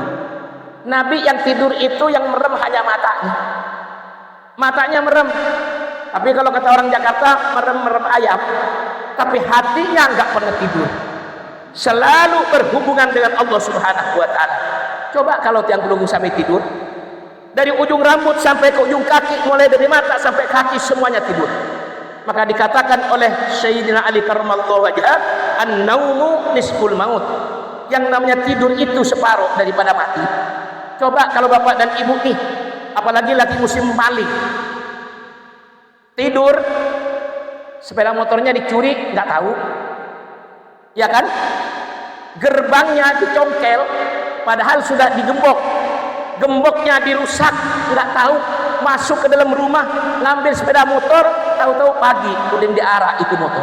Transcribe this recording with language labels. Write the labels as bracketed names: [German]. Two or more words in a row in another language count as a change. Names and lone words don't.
[Indonesian] Nabi yang tidur itu yang merem hanya matanya. Matanya merem. Tapi kalau kata orang Jakarta merem-merem ayam. Tapi hatinya enggak pernah tidur. Selalu berhubungan dengan Allah [Arabic] سبحانه وتعالى. [Indonesian] Coba kalau tiang pelukuk sami tidur, dari ujung rambut sampai ke ujung kaki, mulai dari mata sampai kaki semuanya tidur. Maka dikatakan oleh Sayyidina Ali [Arabic] كرم الله وجهه، النوم نصف الموت. [Indonesian] Yang namanya tidur itu separuh daripada mati. Coba kalau bapak dan ibu nih, apalagi lagi musim maling, tidur, sepeda motornya dicuri, nggak tahu, ya kan? Gerbangnya dicongkel, padahal sudah digembok, gemboknya dirusak, nggak tahu, masuk ke dalam rumah, ngambil sepeda motor, tahu-tahu pagi udah diarah itu motor.